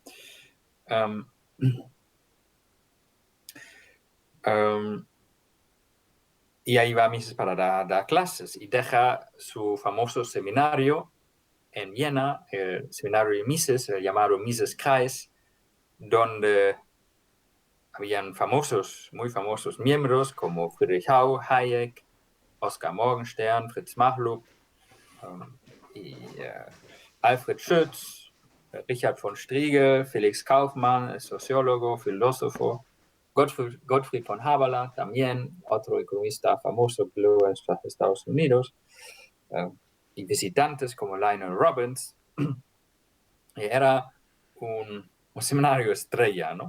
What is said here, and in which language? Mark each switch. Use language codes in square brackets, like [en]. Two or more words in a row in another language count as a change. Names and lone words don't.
[es] Y ahí va Mises para dar clases y deja su famoso seminario en Viena, el seminario de Mises, el llamado Mises-Kreis, donde habían muy famosos miembros como Friedrich Hayek, Oskar Morgenstern, Fritz Machlup y Alfred Schütz, Richard von Striegel, Felix Kaufmann, el sociólogo, filósofo, Gottfried von Haberla, también otro economista famoso que luego en Estados Unidos, y visitantes como Lionel Robbins. Era un seminario estrella, ¿no?